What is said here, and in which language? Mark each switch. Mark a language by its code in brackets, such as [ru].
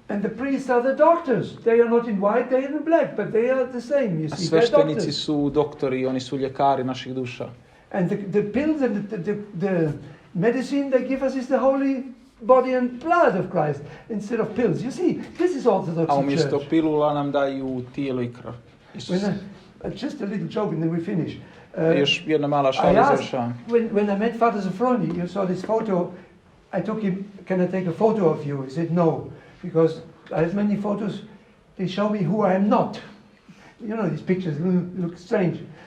[en] And the priests are the doctors. They are not in white, they are in black, but they are the same, you see. [sr] Sveštenici su doktori, oni su ljekari naših duša. [en] And the pills and the medicine they give us is the holy body and blood of Christ instead of pills. You see, this is Orthodox [sr] A umjesto [en] church. [sr] pilula nam daju tijelo i krv. [en] Just a little joke and then we finish. [sr] Još jedna mala šala završavam. [en] When I met Father Sophroni, you saw this photo. I took him, can I take a photo of you? He said no, because I have many photos. They show me who I am not. You know, these pictures look strange.